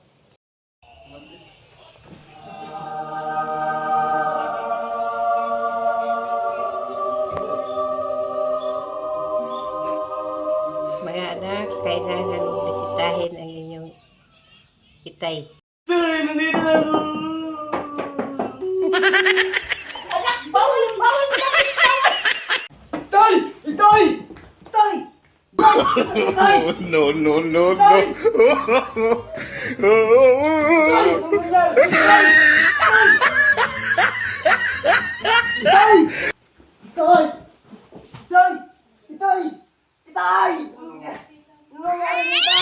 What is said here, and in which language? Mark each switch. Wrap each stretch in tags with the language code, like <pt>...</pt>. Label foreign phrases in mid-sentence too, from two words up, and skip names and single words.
<tl>Mga anak, kailangan mong bisitahin ang inyong itay. Tay, nandito na ako! Tay! Itay! Tay! Tay!</tl> <en>No, no, no, no.</en> <tl>Tay! Ano nangyari? Tay! Itay! Itay! Itay! Itay! Itay! Ano nangyari? Itay!</tl>